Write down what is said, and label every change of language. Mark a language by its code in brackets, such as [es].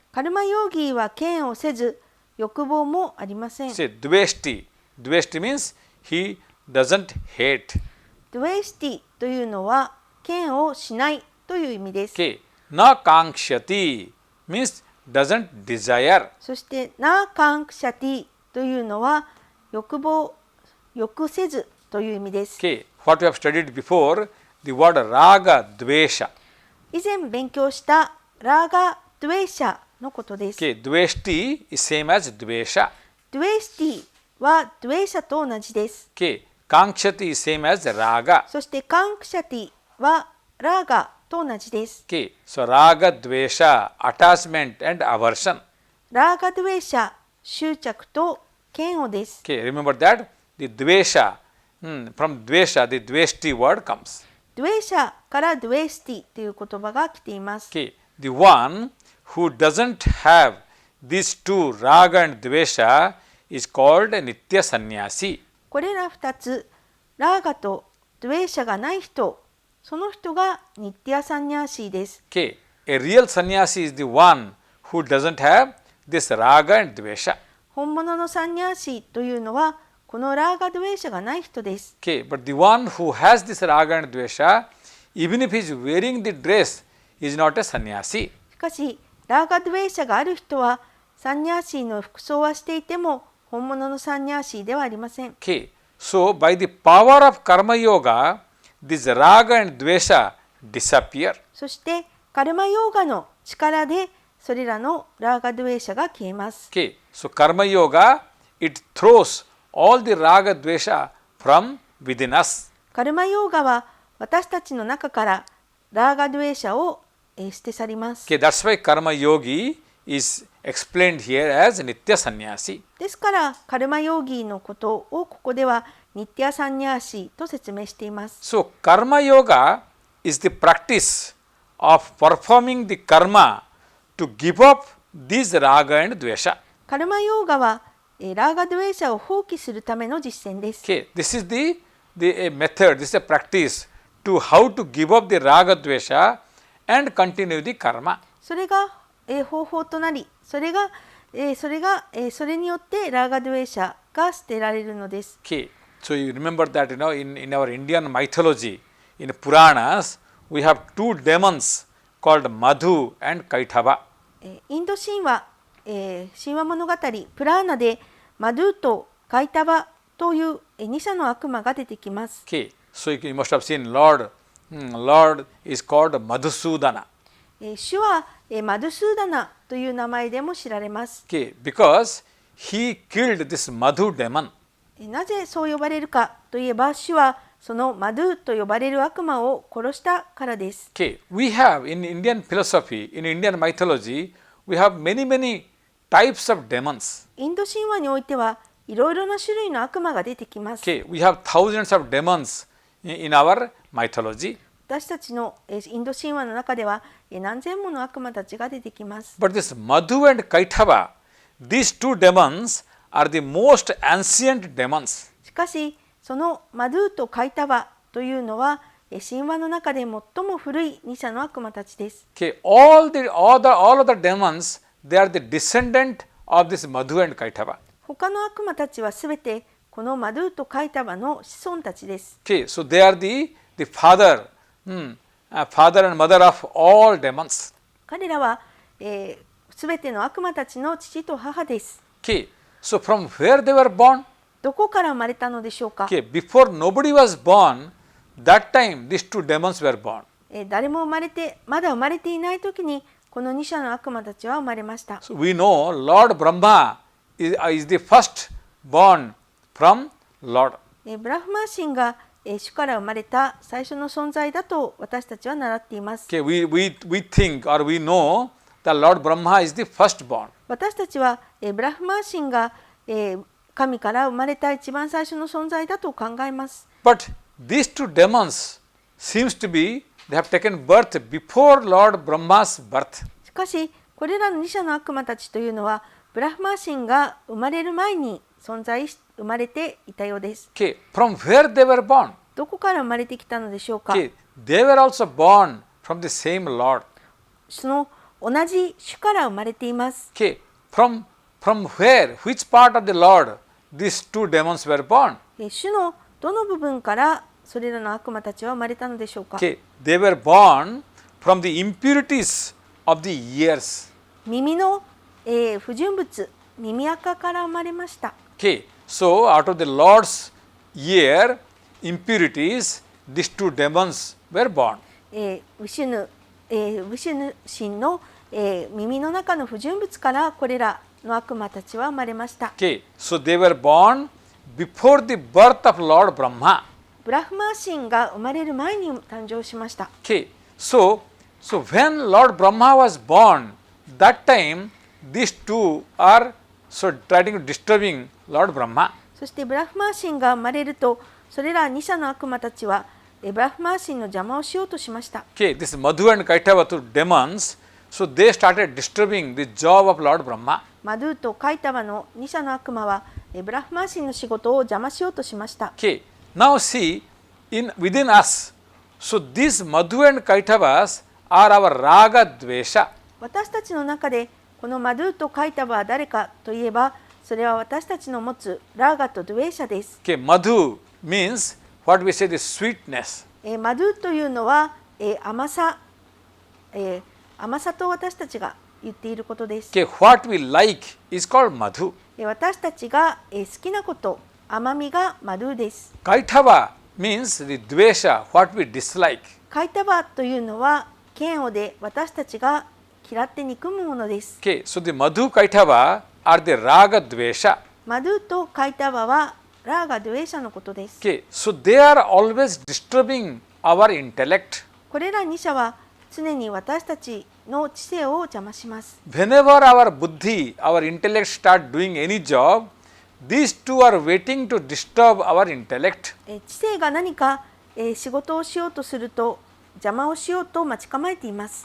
[ja] カルマヨーギーは嫌悪せず欲望もありません。 [en] Say dveshti means he doesn't hate. [ja] ドゥエスティというのは嫌悪しないという意味です。 [en] Okay, na kankshati means doesn't desire. [ja] そしてナカンクシャティというのは欲せずという意味です。 [en] Okay, what we have studied before, the word raga dvesha. [ja] 以前勉強したラーガドゥエシャのことです。 [en] Okay, dveshti is same as dvesha. [ja] ドゥエスティはドゥエシャと同じです。 [en] Okay, kankshati is same as raga. [ja] そしてカンクシャティはラーガと同じです。 [en] Okay, so raga dvesha, attachment and aversion. [ja] ラーガドゥエシャ、執着と嫌悪です。 [en] Okay, remember that the dvesha, from dvesha, the dveshti word comes. [ja] ドゥエシャからドゥエスティという言葉が来ています。 [en] Okay, the one who doesn't have these two raga and dvesha is called nitya sannyasi. [ja] これら2つ、ラーガとドゥエシャがない人、その人がニッティアサンニャーシーです。 [en] Okay, a real sannyasi is the one who doesn't have this raga and dvesha. [ja] 本物のサンニャーシーというのは、このラーガドゥエシャがない人です。 [en] Okay, but the one who has this raga and dvesha, even if he is wearing the dress, is not a sannyasi. [ja] しかし、ラーガドゥエシャがある人は、サンニャーシーの服装はしていても、本物のサンニャーシーではありません。 [en] Okay, so by the power of karma yoga, this raga and dvesha disappear. [ja] そして、カルマヨーガの力で、それらのラーガドゥエシャが消えます。 [en] Okay, so karma yoga, it throws all the raga dvesha from within us. [ja] カルマヨーガは私たちの中からラーガドゥエシャを捨て去ります。 [en] Okay, that's why karma yogi is explained here as nitya sannyasi. [ja] ですからカルマヨーギーのことをここではニッティアサンニャーシーと説明しています。 [en] So karma yoga is the practice of performing the karma to give up these raga and dvesha. [ja] カルマヨーガはラーガドゥエシャを放棄するための実践です。 [en] Okay, this is the method, this is a practice to how to give up the raga dvesha and continue the karma. [ja] それが方法となり、それによってラーガドゥエシャが捨てられるのです。 [en] Okay, so you remember that in our Indian mythology, in Puranas, we have two demons called Madhu and Kaithava. [ja] インド神話、神話物語プラーナでマドゥとカイタバという2者の悪魔が出てきます。 [en] Okay, so you must have seen Lord is called Madhusudana. [ja] 主はマドゥスーダナという名前でも知られます。 [en] Okay, because he killed this Madhu demon. [ja] なぜそう呼ばれるかといえば、主はそのマドゥと呼ばれる悪魔を殺したからです。 [en] Okay, we have in Indian philosophy, in Indian mythology, we have many types of demons. [ja] インド神話においてはいろいろな種類の悪魔が出てきます。 [en] Okay, we have thousands of demons in our mythology. [ja] 私たちのインド神話の中では何千もの悪魔たちが出てきます。 [en] But this Madhu and Kaithava, these two demons are the most ancient demons. [ja] しかし、そのマドゥとカイタバというのは神話の中で最も古い2者の悪魔たちです。 [en] Okay, all other demons, they are the descendant of this Madhu and Kaithava. [ja] 他の悪魔たちはすべてこのマドゥとカイタバの子孫たちです。 [en] Okay, so they are the father and mother of all demons. [ja] 彼らはすべての悪魔たちの父と母です。 [en] Okay, so from where they were born? [ja] どこから生まれたのでしょうか。 [en] Okay, before nobody was born, that time these two demons were born. [ja] 誰もまだ生まれていないときにこの2者の悪魔たちは生まれました。 [en] So we know Lord Brahma is the first born from Lord. [ja] ブラフマー神が主から生まれた最初の存在だと私たちは習っています。 [en] Okay, we think or we know that Lord Brahma is the first born. [ja] 私たちはブラフマー神が神から生まれた一番最初の存在だと考えます。 [en] But these two demons seems to be they have taken birth before Lord Brahma's birth. [ja] しかしこれらの2者の悪魔たちというのはブラフマー神が生まれる前に生まれていたようです。 [en] Okay, from where they were born? [ja] どこから生まれてきたのでしょうか。 [en] Okay, they were also born from the same Lord. [ja] その同じ主から生まれています。 [en] Okay, from where? Which part of the Lord these two demons were born? [ja] 主のどの部分からそれらの悪魔たちは生まれたのでしょうか。 [en] Okay, they were born from the impurities of the ears. [ja] 耳の、不純物、耳垢から生まれました。 [en] Okay, so out of the Lord's ear impurities, these two demons were born. [ja] ウシュヌ神の、耳の中の不純物からこれらの悪魔たちは生まれました。 [en] Okay, so they were born before the birth of Lord Brahma. [ja] ブラフマー神が生まれる前に誕生しました。 [en] Okay, so when Lord Brahma was born, that time these two are so trying to disturbing Lord Brahma. [ja] そしてブラフマー神が生まれると、それら2社の悪魔たちはブラフマー神の邪魔をしようとしました。 [en] Okay, this Madhu and Kaitava, two demons, so they started disturbing the job of Lord Brahma. [ja] マドゥとカイタバの2社の悪魔はブラフマー神の仕事を邪魔しようとしました。 [en] Okay, now see, within us, so these Madhu and Kaitavas are our Raga Dvesha. [ja] 私たちの中でこのマドゥとカイタバは誰かといえば、それは私たちの持つラーガとドゥエーシャです。 [en] Okay, Madhu means what we say is sweetness. [ja] マドゥというのは甘さ、甘さと私たちが言っていることです。 [en] Okay, what we like is called Madhu. [ja] 私たちが好きなこと、甘みがマドゥです。 [en] Kaitava means the Dvesha, what we dislike. [ja] カイタバというのは嫌悪で私たちが嫌って憎むものです。 [en] Okay, so the Madhu Kaitava are the Raga Dvesha. [ja] マドゥとカイタバはラーガドゥエーシャのことです。 [en] Okay, so they are always disturbing our intellect. [ja] これら2社は常に私たちの知性を邪魔します。 [en] Whenever our buddhi, our intellect start doing any job, these two are waiting to disturb our intellect. [ja] 知性が何か仕事をしようとすると邪魔をしようと待ち構えています。